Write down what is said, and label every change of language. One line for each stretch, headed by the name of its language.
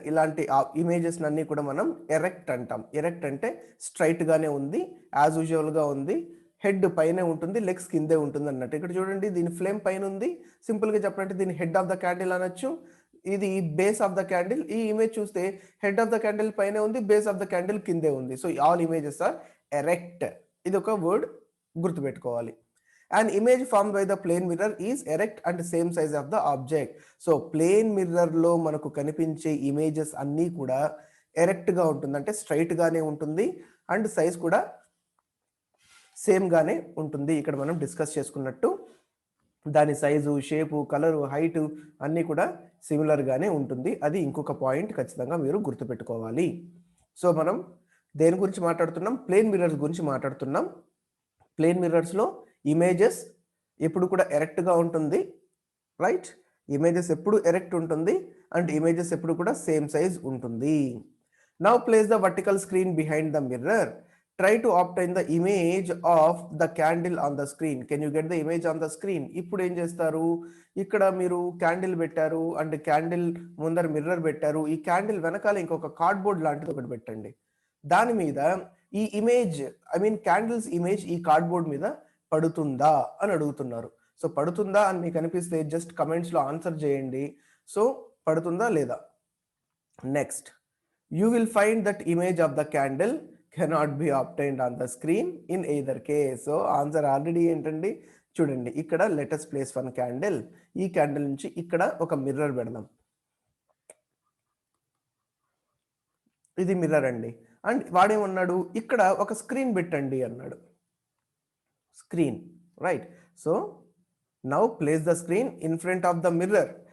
Telugu: ఇలాంటి ఇమేజెస్ అన్ని కూడా మనం ఎరెక్ట్ అంటాం. ఎరెక్ట్ అంటే స్ట్రైట్ గానే ఉంది, యాజ్ యూజువల్ గా ఉంది, హెడ్ పైనే ఉంటుంది, లెగ్స్ కిందే ఉంటుంది అన్నట్టు. ఇక్కడ చూడండి, దీని ఫ్లేమ్ పైన ఉంది. సింపుల్ గా చెప్పాలంటే దీని హెడ్ ఆఫ్ ద క్యాండిల్ అనొచ్చు, ఇది బేస్ ఆఫ్ ద క్యాండిల్. ఈ ఇమేజ్ చూస్తే హెడ్ ఆఫ్ ద క్యాండిల్ పైనే ఉంది, బేస్ ఆఫ్ ద క్యాండిల్ కిందే ఉంది.
English: So all images are erect.
Telugu: ఇది ఒక వర్డ్ గుర్తుపెట్టుకోవాలి.
English: An image formed by the plane mirror is erect and same size of the object.
Telugu: So plane mirror లో మనకు కనిపించే ఇమేజెస్ అన్నీ కూడా ఎరెక్ట్గా ఉంటుంది, అంటే స్ట్రైట్గానే ఉంటుంది అండ్ సైజ్ కూడా సేమ్గానే ఉంటుంది. ఇక్కడ మనం డిస్కస్ చేసుకున్నట్టు దాని సైజు, షేపు, కలరు, హైటు అన్నీ కూడా సిమిలర్గానే ఉంటుంది. అది ఇంకొక పాయింట్ ఖచ్చితంగా మీరు గుర్తుపెట్టుకోవాలి. సో మనం దేని గురించి మాట్లాడుతున్నాం? ప్లేన్ మిర్రర్స్ గురించి మాట్లాడుతున్నాం. ప్లేన్ మిర్రర్స్లో ఇమేజెస్ ఎప్పుడు కూడా ఎరెక్ట్గా ఉంటుంది, రైట్? ఇమేజెస్ ఎప్పుడు ఎరెక్ట్ ఉంటుంది అండ్ ఇమేజెస్ ఎప్పుడు కూడా సేమ్ సైజ్ ఉంటుంది.
English: Now place the vertical screen behind the mirror. Try to obtain the image of the candle on the screen. Can you get the image on the screen?
Telugu: ఇప్పుడు ఏం చేస్తారు? ఇక్కడ మీరు candle పెట్టారు and candle ముందర mirror పెట్టారు. ఈ క్యాండిల్ వెనకాల ఇంకొక కార్డ్బోర్డ్ లాంటిది ఒకటి పెట్టండి. దాని మీద ఈ image, I mean candles image ఈ కార్డ్బోర్డ్ మీద పడుతుందా అని అడుగుతున్నారు. సో పడుతుందా అని మీకు అనిపిస్తే జస్ట్ కమెంట్స్లో ఆన్సర్ చేయండి. సో పడుతుందా లేదా?
English: Next, you will find that image of the candle cannot be obtained on the screen in either case.
Telugu: So answer already ఏంటండి? చూడండి, ఇక్కడ
English: Let us place one candle.
Telugu: ఈ క్యాండిల్ నుంచి ఇక్కడ ఒక మిర్రర్ పెడదాం. ఇది మిర్రర్ అండి. అండ్ వాడేమన్నాడు? ఇక్కడ ఒక స్క్రీన్ పెట్టండి అన్నాడు.
English: Screen, right? So now place the screen in front of the mirror.